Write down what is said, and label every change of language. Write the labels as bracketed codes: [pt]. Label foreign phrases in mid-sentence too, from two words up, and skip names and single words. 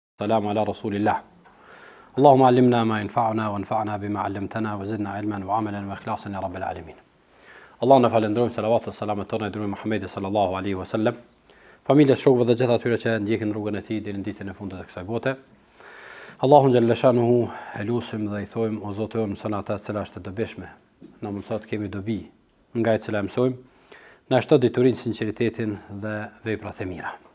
[ar] والسلام على رسول الله اللهم علمنا ما ينفعنا وانفعنا بما علمتنا وزدنا علما وعملا وإخلاصا يا رب العالمين. [sq] Allahun e falenderojmë, salavat e selamet tona i dërgojmë Muhamedit [ar] صلى الله عليه وسلم, [sq] familjes, shokëve dhe gjithë atyre që ndjekin rrugën e tij deri në ditën e fundit të kësaj bote. Allahun [ar] جل شأنه [sq] e lutim dhe i thojmë o Zoti jon, mëson ata që është e dobishme. Na mëson të kemi dobi nga e cila mësojmë, na shto diturinë, sinqeritetin dhe veprat e mira.